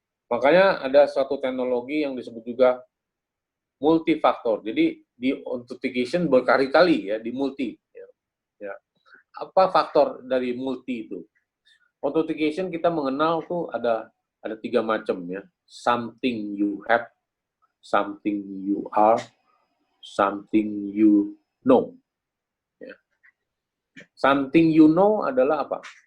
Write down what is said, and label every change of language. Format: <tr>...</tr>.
<id>Makanya ada suatu teknologi yang disebut juga multi-faktor. Jadi di authentication berkali-kali, ya, di multi. Ya. Apa faktor dari multi itu? Authentication kita mengenal tuh ada 3 macam, ya.</id> <en>Something you have, something you are, something you know.</en> <id>Ya. Something you know adalah apa?</id>